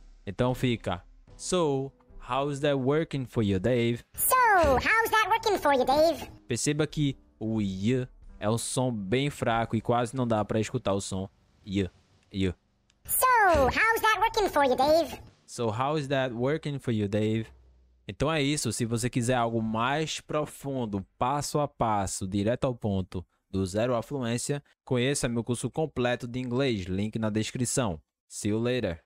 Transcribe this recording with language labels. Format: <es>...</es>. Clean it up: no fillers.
<pt>Então fica.</pt> <en>So, how's that working for you, Dave? So, how's that working working for you, Dave?</en> <pt>Perceba que o y é um som bem fraco e quase não dá para escutar o som y.</pt> <en>So, how's that working for you, Dave? So how is that working for you, Dave?</en> <pt>Então é isso. Se você quiser algo mais profundo, passo a passo, direto ao ponto, do zero à fluência, conheça meu curso completo de inglês. Link na descrição.</pt> <en>See you later.</en>